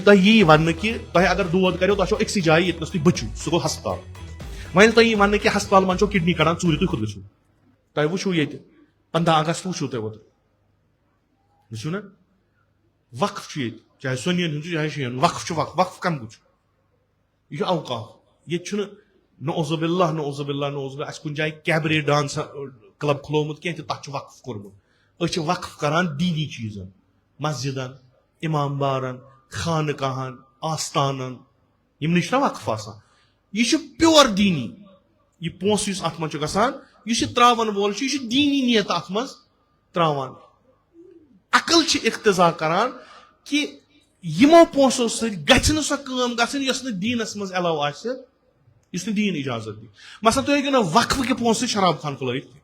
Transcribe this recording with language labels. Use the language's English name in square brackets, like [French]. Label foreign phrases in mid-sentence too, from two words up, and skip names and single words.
[Kashmiri] تۄہہِ یی وننہٕ کہِ تۄہہِ اگر دود کریو تۄہہِ چھو أکسٕے جایہِ ییٚتنس تُہۍ بٔچِو سُہ گوٚو ہسپتال وۄنۍ ییٚلہِ تۄہہِ یی وننہٕ کہِ ہسپتال منٛز چھو کڈنی کڑان ژوٗرِ تُہۍ کوٚت گٔژھِو تۄہہِ وٕچھو ییٚتہِ 15 اگست وٕچھو تۄہہِ اوترٕ وٕچھِو نا وقف چھُ ییٚتہِ چاہے سۄنین ہُنٛد چھُ چاہے شین وقف چھُ وقف کم چھُ یہ اوقاف یہ [Arabic] نعوذ باللہ نعوذ باللہ نعوذ [Kashmiri] باللہ اس کن جائے [English] cabaret dance club [Kashmiri] کھلومت کی تک وقف کورمت أسۍ چھِ وقف کران دینی چیزن مسجدن امام بارن خانقاہن آستانن یِمنٕے چھُنہ وقف آسان یہ چھُ پیور دینی یہ پونسہٕ یُس اتھ منٛز چھُ گژھان یُس یہِ تراون وول چھُ یہ چھُ دینی نیت اتھ منٛز تراوان عقل چھِ اقتضا کران کہ یمو پونسو سۭتۍ گژھِ نہٕ سۄ کٲم گژھٕنۍ یۄس نہٕ دیٖنس منٛز ایلاو آسہِ یُس نہٕ دیٖن اجازت دی مثلاً تُہۍ ہیٚکِو نہٕ وقفہٕ کہِ پونسہٕ سۭتۍ شراب خان کھُلٲیِتھ